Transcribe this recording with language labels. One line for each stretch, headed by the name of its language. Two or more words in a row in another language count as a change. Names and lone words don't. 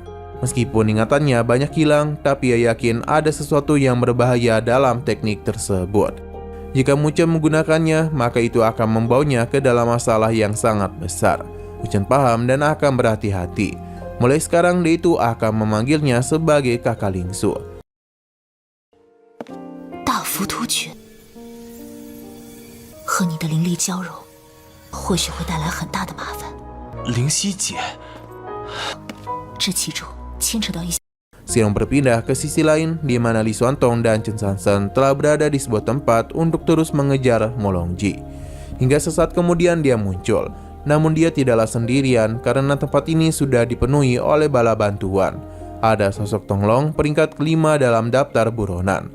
Indonesian: Meskipun ingatannya banyak hilang, tapi ia yakin ada sesuatu yang berbahaya dalam teknik tersebut. Jika Muchen menggunakannya, maka itu akan membawanya ke dalam masalah yang sangat besar. Muchen paham dan akan berhati-hati. Mulai sekarang dia itu akan memanggilnya sebagai kakak Lingsu.
Chinese: 大浮屠诀和你的灵力交融，或许会带来很大的麻烦。灵犀姐，这其中牵扯到一些。
Indonesian: Sekarang berpindah ke sisi lain di mana Li Xuantong dan Chen Sansan telah berada di sebuah tempat untuk terus mengejar Molongji. Hingga sesaat kemudian dia muncul. Namun dia tidaklah sendirian karena tempat ini sudah dipenuhi oleh bala bantuan. Ada sosok Tonglong peringkat ke-5 dalam daftar buronan.